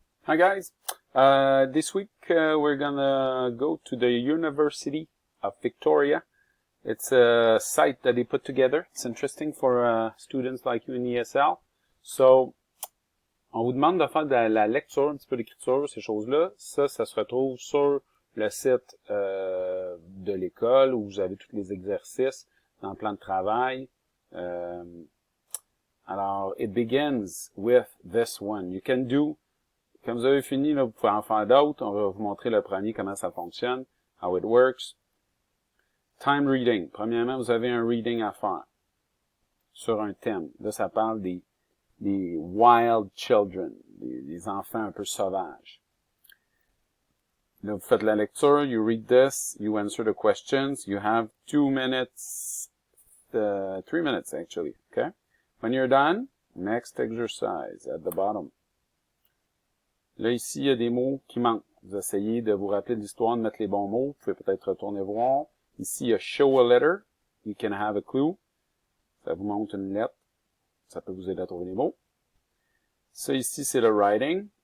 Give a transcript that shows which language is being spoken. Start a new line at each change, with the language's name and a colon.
English: Hi guys, this week we're gonna go to the University of Victoria. It's a site that they put together. It's interesting for students like you in ESL.
French: So, on vous demande de faire de la lecture, un petit peu d'écriture, ces choses-là. Ça se retrouve sur le site de l'école où vous avez tous les exercices dans le plan de travail.
English: Alors, it begins with this one. You can do,
French: quand vous avez fini, là, vous pouvez en faire d'autres. On va vous montrer le premier, comment ça fonctionne,
English: how it works. Time reading.
French: Premièrement, vous avez un reading à faire sur un thème. Là, ça parle des wild children, des enfants un peu sauvages. Là, vous faites la lecture,
English: you read this, you answer the questions, you have 2 minutes, 3 minutes actually, okay? When you're done, next exercise at the bottom.
French: Là, ici, il y a des mots qui manquent. Vous essayez de vous rappeler de l'histoire, de mettre les bons mots. Vous pouvez peut-être retourner voir. Ici, il y a
English: show a letter. You can have a clue.
French: Ça vous montre une lettre. Ça peut vous aider à trouver les mots. Ça, ici, c'est le writing.